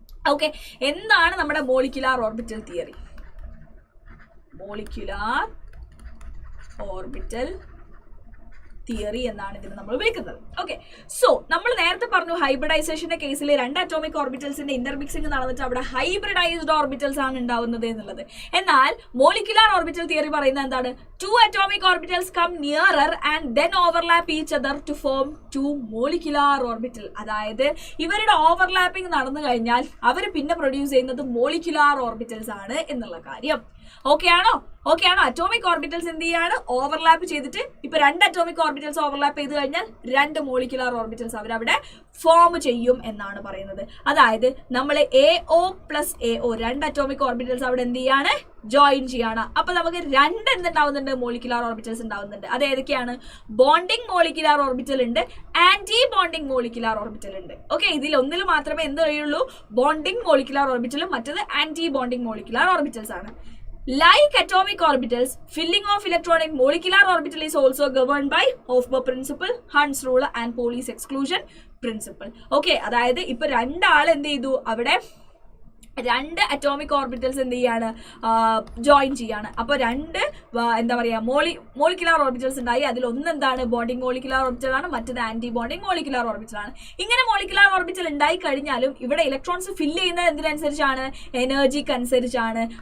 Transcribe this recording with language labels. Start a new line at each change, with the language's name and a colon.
Malayalam: Okay, എന്താണ് നമ്മുടെ molecular orbital theory? Molecular orbital theory എന്നാണ് ഇതിന് നമ്മൾ വിളിക്കുന്നത്. ഓക്കെ, സോ നമ്മൾ നേരത്തെ പറഞ്ഞു ഹൈബ്രിഡൈസേഷന്റെ കേസിൽ 2 അറ്റോമിക് ഓർബിറ്റൽസിന്റെ ഇന്റർമിക്സിംഗ് നടന്നിട്ട് അവിടെ ഹൈബ്രിഡൈസ്ഡ് ഓർബിറ്റൽസ് ആണ് ഉണ്ടാവുന്നത് എന്നുള്ളത്. എന്നാൽ മോളിക്കുലാർ ഓർബിറ്റൽ തിയറി പറയുന്നത് എന്താണ്,
English: 2 atomic orbitals come nearer and then overlap each other to form 2 molecular orbital.
Malayalam: അതായത് ഇവരുടെ ഓവർലാപ്പിംഗ് നടന്നു കഴിഞ്ഞാൽ അവർ പിന്നെ പ്രൊഡ്യൂസ് ചെയ്യുന്നത് മോളിക്കുലാർ ഓർബിറ്റൽസ് ആണ് എന്നുള്ള കാര്യം. ഓക്കെ ആണോ? അറ്റോമിക് ഓർബിറ്റൽസ് എന്ത് ചെയ്യാണ്, ഓവർലാപ്പ് ചെയ്തിട്ട് ഇപ്പൊ 2 അറ്റോമിക് ഓർബിറ്റൽസ് ഓവർലാപ്പ് ചെയ്ത് കഴിഞ്ഞാൽ 2 മോളിക്കുലാർ ഓർബിറ്റൽസ് അവരവിടെ ഫോം ചെയ്യും എന്നാണ് പറയുന്നത്. അതായത് നമ്മൾ AO plus AO 2 atomic orbitals അവിടെ എന്ത് ചെയ്യാണ്, ജോയിൻ ചെയ്യാണ്. അപ്പൊ നമുക്ക് 2 എന്തുണ്ടാവുന്നുണ്ട്, മോളിക്കുലാർ ഓർബിറ്റൽസ് ഉണ്ടാവുന്നുണ്ട്. അത് ഏതൊക്കെയാണ്, ബോണ്ടിങ് മോളിക്കുലാർ ഓർബിറ്റൽ ഉണ്ട്, ആന്റി ബോണ്ടിങ് മോളിക്കുലാർ ഓർബിറ്റൽ ഉണ്ട്. ഓക്കെ, ഇതിൽ ഒന്നിൽ മാത്രമേ എന്ത് കഴിയുള്ളൂ, ബോണ്ടിങ് മോളിക്കുലാർ ഓർബിറ്റലും മറ്റത് ആന്റി ബോണ്ടിങ് മോളിക്കുലാർ ഓർബിറ്റൽസ് ആണ്.
English: Like atomic orbitals, filling of electron in molecular orbital is also governed by Hofbauer principle, Hund's rule and Pauli's exclusion principle.
Malayalam: Okay, അതായത് ഇപ്പൊ 2 ആൾ എന്ത് ചെയ്തു, അവിടെ 2 അറ്റോമിക് ഓർബിറ്റൽസ് എന്ത് ചെയ്യാണ്, ജോയിൻ ചെയ്യാണ്. അപ്പോൾ 2 എന്താ പറയുക, മോളിക്കുലാർ ഓർബിറ്റൽസ് ഉണ്ടായി. അതിൽ ഒന്ന് എന്താണ്, ബോണ്ടിങ് മോളിക്കുലാർ ഓർബിറ്റൽ ആണ്, മറ്റത് ആന്റി ബോണ്ടിങ് മോളിക്കുലാർ ഓർബിറ്റൽ ആണ്. ഇങ്ങനെ മോളിക്കുലാർ ഓർബിറ്റൽ ഉണ്ടായി കഴിഞ്ഞാലും ഇവിടെ ഇലക്ട്രോൺസ് ഫില്ല് ചെയ്യുന്നത് എന്തിനനുസരിച്ചാണ്, എനർജിക്ക് അനുസരിച്ചാണ്.